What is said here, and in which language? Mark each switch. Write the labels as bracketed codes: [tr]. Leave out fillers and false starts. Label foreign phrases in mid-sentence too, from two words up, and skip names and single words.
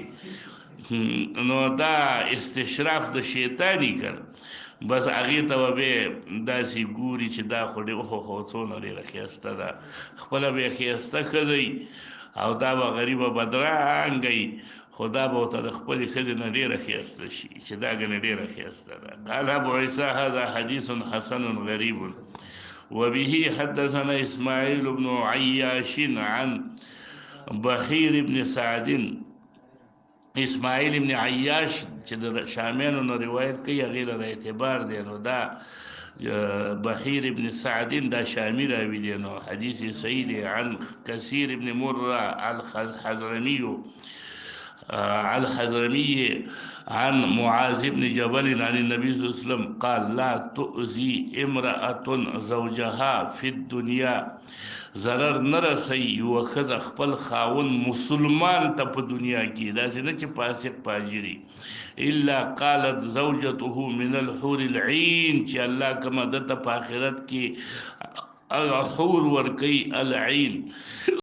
[ps] نو دا استشراف د شیطاني کړ، بس هغې ته به بیا داسې ګوري چې دا خو هو څونه ډېره ښایسته ده، خپله به یې ښایسته ښځه وي او دا به غریبه بدرنګه وي، خو دا به ورته د خپلې ښځې نه ډېره ښایسته شي چې دا ګنې ډېره ښایسته ده. [ar] قال ابو عیسی هذا حدیث حسن غریب. وبه حدثنا اسماعیل بن عیاش عن بحیر بن سعد، [ps] اسماعیل ابن عیاش چې د شامیانو نه روایت کوي هغې له اعتبار دی، نو دا بحیر ابن سعد دا شامی راوي دی، نو حدیث صحیح دی. [ar] عن کثیر ابن مره الحضرمي عن معاذ بن جبل عن النبي صلى الله عليه وسلم قال لا تؤذي امرأة زوجها في الدنيا، [ps] ضرر نه رسوي یوه ښځه خپل خاوند مسلمان ته په دنیا کې، داسې نه چې فاسق فاجري، [ar] الا قالت زوجته من الحور العين، [ps] چې الله کومه ده ته په آخرت کې هغه حور ورکوي العين.